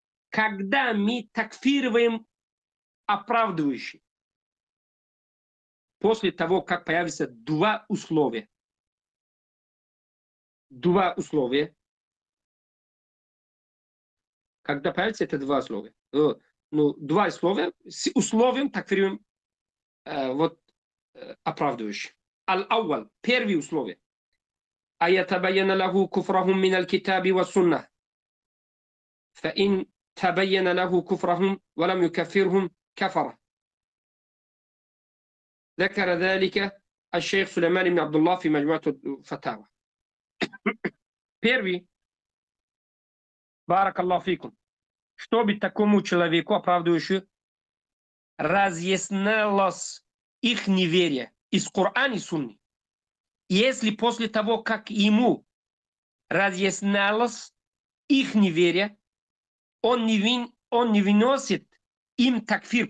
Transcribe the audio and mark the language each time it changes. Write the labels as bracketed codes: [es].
[ru] Когда мы такфируем оправдывающий, после того, как появятся два условия. Два условия. Когда появятся это два условия. Ну, два условия. С условием такфируем оправдывающий. Аль-Ауал. Первое условие. [ar] أيتبين له كفرهم من الكتاب والسنة فإن تبين له كفرهم ولم يكفرهم كفر. ذكر ذلك الشيخ سليمان بن عبد الله في مجموعة الفتاوى. [ru] Первый, баракаллаху фикум, чтобы такому человеку, оправдывающему, разъяснялось их неверие из Корана и Сунны. Если после того, как ему разъяснялось их неверие, он не выносит им такфир.